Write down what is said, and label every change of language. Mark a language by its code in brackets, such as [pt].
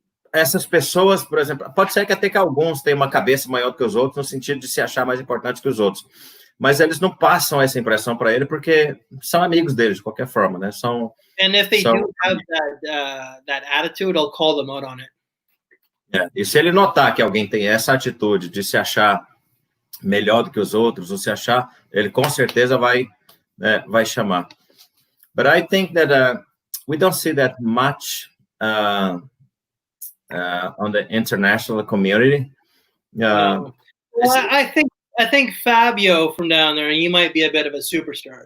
[pt] Essas pessoas, por exemplo, pode ser que até que alguns tenham uma cabeça maior que os outros, no sentido de se achar mais importante que os outros, mas eles não passam essa impressão para ele porque são amigos deles de qualquer forma, né? [en] And if they do have that attitude, I'll call them out on it. [pt] E se ele notar que alguém tem essa atitude de se achar melhor do que os outros, ou se achar, ele com certeza vai chamar. [en] But I think that we don't see that much on the international community. Well, I think Fabio from down there, he might be a bit of a superstar.